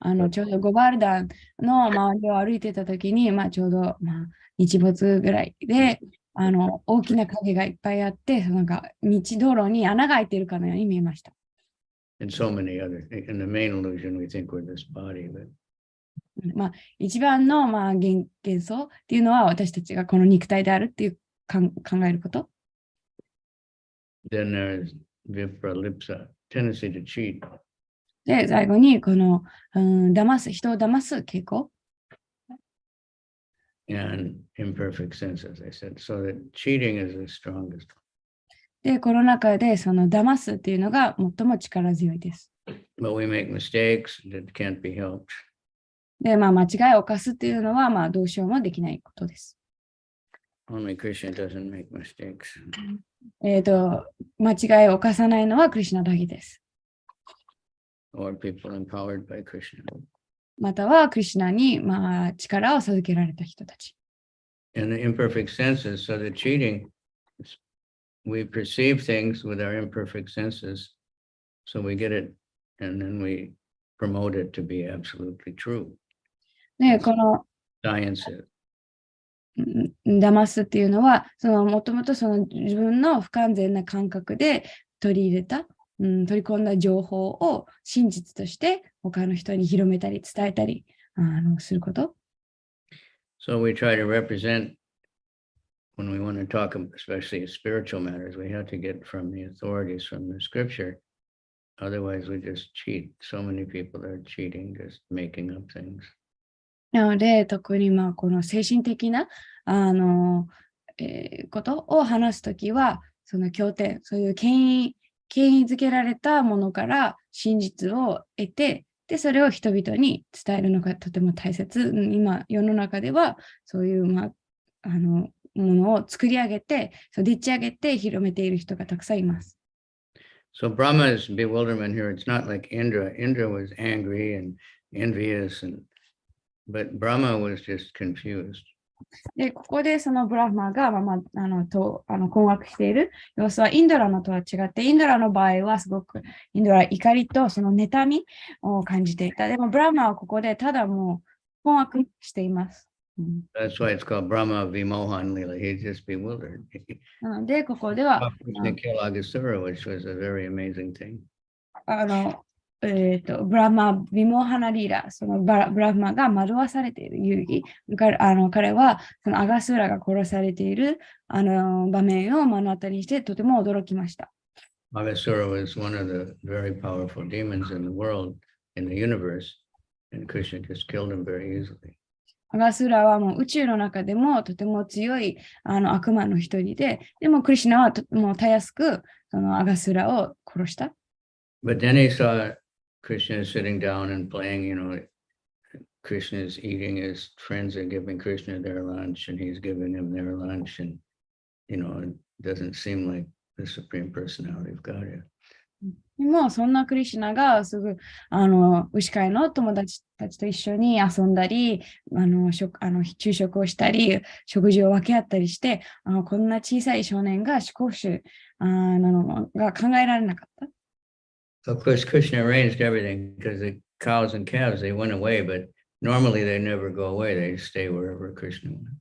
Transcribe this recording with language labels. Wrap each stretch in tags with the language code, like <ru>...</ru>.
<ja>ちょうどゴバルダンの周りを歩いてたときに、ちょうど、日没ぐらいで、大きな影がいっぱいあって、道路に穴が開いているかのように見えました。</ja> <en>And so many other things. In the main illusion, we think we're this body, but</en> <ja>一番の、幻想っていうのは私たちがこの肉体であるっていう考えること。</ja> <en>then there's vipralipsa, tendency to cheat.</en> <ja>で、最後に、この、人を騙す傾向。</ja> <en>And imperfect sense, as I said. So that cheating is the strongest.</en> <ja>で、この中で、その騙すっていうのが最も力強いです。</ja> <en>But we make mistakes that can't be helped.</en> <ja>で、間違いを犯すっていうのは、どうしようもできないことです。</ja> <en>Only Krishna doesn't make mistakes.</en> <ja>間違いを犯さないのはクリシュナだけです。</ja> <en>Or people empowered by Krishna.</en> <ja>またはクリシュナに、力を授けられた人たち。</ja> <en>And the imperfect senses, so the cheating, we perceive things with our imperfect senses, so we get it, and then we promote it to be absolutely true.</en> <ja>で、この</ja> <en>Science.</en> <ja>騙すっていうのは、もともと自分の不完全な感覚で取り入れた、取り込んだ情報を真実として他の人に広めたり伝えたりすること。</ja> <en>So we try to represent, when we want to talk, especially spiritual matters, we have to get from the authorities, from the scripture. Otherwise, we just cheat. So many people are cheating, just making up things.</en> <ja>なので、特にこの精神的なことを話すときは、その経典、そういう権威づけられたものから真実を得て、で、それを人々に伝えるのがとても大切。今、世の中では、そういう、ものを作り上げて、でっち上げて広めている人がたくさんいます。</ja> <en>So Brahma's bewilderment here, it's not like Indra. Indra was angry and envious, but Brahma was just confused.</en> <ja>で、ここでそのブラフマが、困惑している様子はインドラのとは違って、インドラの場合はすごくインドラは怒りとその妬みを感じていた。でもブラフマはここでただもう困惑しています。</ja> <en>That's why it's called Brahma Vimohan Lila. He's just bewildered.</en> <ja>なので、ここでは、</ja> <en>Krishna killed Aghasura, which was a very amazing thing.</en> <ja>ブラマ・ビモハナリーラ、そのブラフマが惑わされている遊戯。彼はそのアガスーラが殺されている場面を目の当たりにしてとても驚きました。</ja> <en>Aghasura was one of the very powerful demons in the world, in the universe, and Krishna just killed him very easily.</en> <ja>アガスーラはもう宇宙の中でもとても強い悪魔の一人で、でもクリシュナはもうたやすくそのアガスーラを殺した。</ja> <en>But then he saw Krishna is sitting down and playing, Krishna is eating, his friends are giving Krishna their lunch and he's giving them their lunch. And, it doesn't seem like the Supreme Personality of Gaya.</en> <ja>もうそんなクリシュナがすぐ牛飼いの友達たちと一緒に遊んだり昼食をしたり食事を分け合ったりしてこんな小さい少年が至高主なのが考えられなかった。</ja> <en>Of course, Krishna arranged everything because the cows and calves, they went away, but normally they never go away. They stay wherever Krishna went.</en>